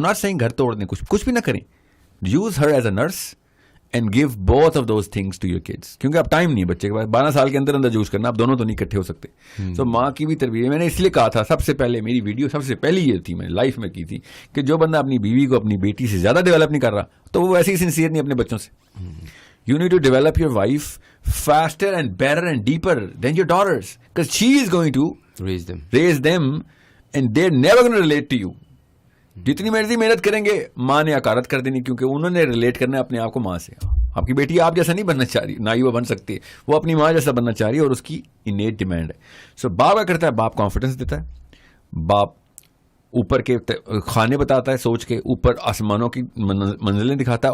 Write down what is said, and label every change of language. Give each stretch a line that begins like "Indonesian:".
English: I'm not saying
Urdu: گھر توڑ دیں, کچھ بھی نہ کریں.
English: Use her as a nurse and give both of those things to your kids.
Urdu: کیونکہ اب ٹائم نہیں ہے بچے کے پاس, 12 سال کے اندر یوز کرنا, اب دونوں تو نہیں اکٹھے ہو سکتے. تو ماں کی بھی تربیت میں نے اس لیے کہا تھا, سب سے پہلے میری ویڈیو سب سے پہلی یہ تھی میں نے لائف میں کی تھی کہ جو بندہ اپنی بیوی کو اپنی بیٹی سے زیادہ ڈیولپ نہیں کر رہا تو وہ ویسے ہی سنسیئر نہیں اپنے بچوں سے.
English: You need to develop your wife faster and better and deeper than your daughters, because she is going to raise them and they're never going to relate to you.
Urdu: جتنی مرضی محنت کریں گے ماں نے حقارت کر دینی, کیونکہ انہوں نے ریلیٹ کرنا ہے اپنے آپ کو ماں سے. آپ کی بیٹی آپ جیسا نہیں بننا چاہ رہی, نہ ہی وہ بن سکتی ہے, وہ اپنی ماں جیسا بننا چاہ رہی ہے اور اس کی انیٹ ڈیمانڈ ہے. سو باپ کیا کرتا ہے, باپ کانفیڈنس دیتا ہے, باپ اوپر کے کھانے بتاتا ہے, سوچ کے اوپر آسمانوں کی منزلیں دکھاتا ہے.